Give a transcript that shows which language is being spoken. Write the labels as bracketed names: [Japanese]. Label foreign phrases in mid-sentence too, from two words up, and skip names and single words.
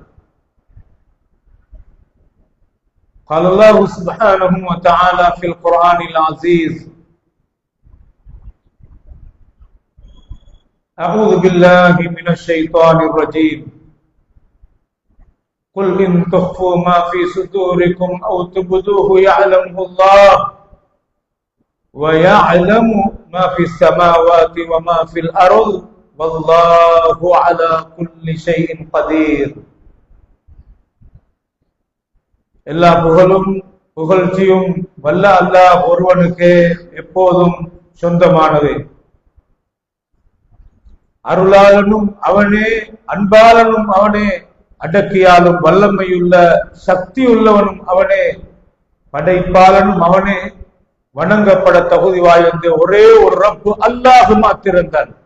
[Arabic] قال الله سبحانه وتعالى في القرآن العزيز: أعوذ بالله من الشيطان الرجيم قل إن تخفوا ما في صدوركم أو تبدوه يعلمه الله ويعلم ما في السماوات وما في الأرض والله على كل شيء قدير. [Tamil] எல்லா புகழும் புகழ்ச்சியும் வல்ல அல்லாஹ் ஒருவனுக்கே எப்போதும் சொந்தமானது. அருளாளனும் அவனே, அன்பாளனும் அவனே, அடக்கியாலும் வல்லமையுள்ள சக்தி உள்ளவனும் அவனே, படைப்பாளனும் அவனே, வணங்கப்பட தகுதி வாய்ந்த ஒரே ஒரு ரப்பு அல்லாஹ் மாத்திரம்தான்.